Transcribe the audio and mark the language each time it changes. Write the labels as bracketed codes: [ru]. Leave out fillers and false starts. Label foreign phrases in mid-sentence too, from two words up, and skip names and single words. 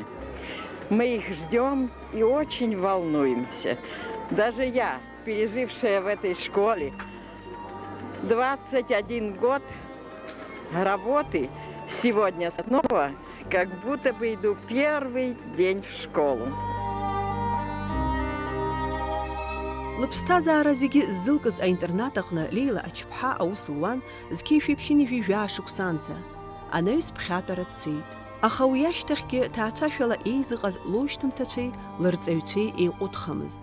[ru] Мы их ждем и очень волнуемся. Даже я, пережившая в этой школе 21 год работы, сегодня снова как будто бы иду первый день в школу. [ab] Лыԥсҭазаара зегьы ззылкыз аинтернат аҟны Лейла Ачԥҳа аус луан зқьи-шәиԥшьыни-жәижәаа шықәсанӡа. Анаҩс ԥхьатәара дцеит. Аха уи ашьҭахьгьы ҭаацәашәала еизыҟаз лоушьҭымҭацәеи лырҵаҩцәеи еиҟәыҭхамызт.